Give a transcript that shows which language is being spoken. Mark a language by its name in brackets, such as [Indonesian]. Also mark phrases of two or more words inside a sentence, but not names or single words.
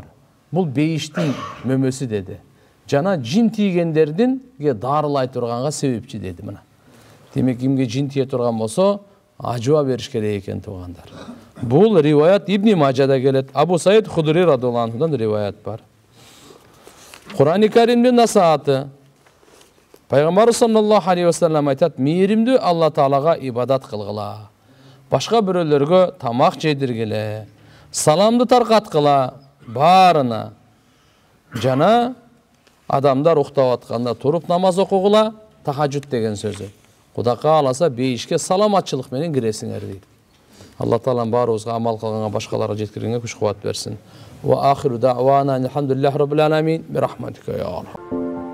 [Kyrgyz] Бул бейиштин мөмөсү деди. Жана жин тийгендердинге дарылай турганга себепчи деди мына. Демек кимге жин тие турган болсо, ажва бериш керек экен туугандар. Бул риваят Ибн Мажада келет. Абу Саид Худри [Arabic] رضي الله عنه [Kyrgyz] риваят бар. Кур'ан-ы Каримдин насааты. Пайгамбар [Arabic] صلى الله عليه وسلم [Kyrgyz] айтат, мейримдүү Алла Таалага ибадат кылгыла. Башка бирөөлөргө тамак жедиргиле. Саламды таркаткыла баарына. Жана адамдар уктап атканда туруп намаз окугула, тахажжуд деген сөзү. Кудай кааласа бейишке саламатчылык менен киресиңер дейт. Алла Таалам баарыбызга амал кылганга, башкаларга жеткиргенге күч кубат берсин. [Arabic] وآخر دعوانا الحمد لله رب العالمين. برحمتك يا أرحم.